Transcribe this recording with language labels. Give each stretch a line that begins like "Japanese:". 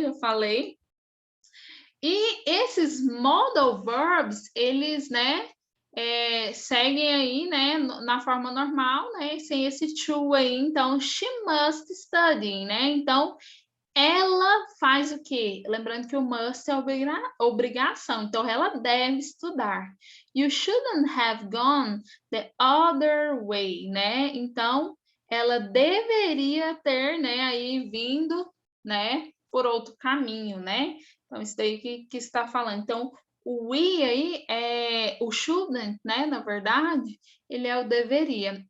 Portuguese: Já falei. E esses modal verbs, eles, né, seguem aí, né, na forma normal, né, sem esse to aí. Então,
English: she must study,
Portuguese: né? Então, ela faz o quê? Lembrando que o must é obrigação, então ela deve estudar.
English: You shouldn't have gone the other way, né? Então,
Portuguese: ela deveria ter, né, aí vindo, né, por outro caminho, né? Então, isso daí que está falando. Então, o we aí é o shouldn't, né? Na verdade, ele é o deveria.